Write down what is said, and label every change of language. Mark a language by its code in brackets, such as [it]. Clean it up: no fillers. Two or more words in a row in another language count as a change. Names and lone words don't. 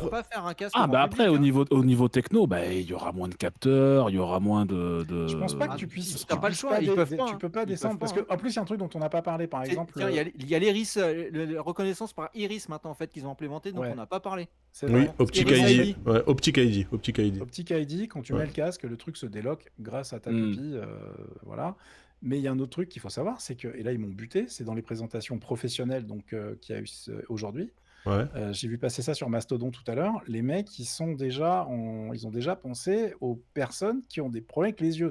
[fr] ils pourront pas faire un casque Ah, grand bah après, public, hein. au niveau techno, bah, il y aura moins de capteurs, il y aura moins de. Je pense pas que Ah, tu puisses. t'as pas le choix, ils peuvent pas, Tu peux pas hein. Ils descendre peuvent parce pas, que en plus il y a un truc dont on n'a pas parlé, par exemple. Tiens, il y a l'iris, la reconnaissance par iris maintenant en fait qu'ils ont implémenté, donc Ouais. on n'a pas parlé. C'est Oui, vrai. Optic Iris ID. ID. Ouais, Optic ID. Optic ID. Optic ID, quand tu Ouais. mets le casque, le truc se déloque grâce à ta Mm. pupille, voilà. Mais il y a un autre truc qu'il faut savoir, c'est que, et là ils m'ont buté, c'est dans les présentations professionnelles donc qu'il y a eu aujourd'hui. Ouais. J'ai vu passer ça sur Mastodon tout à l'heure. Les mecs, ils ont déjà pensé aux personnes qui ont des problèmes avec les yeux.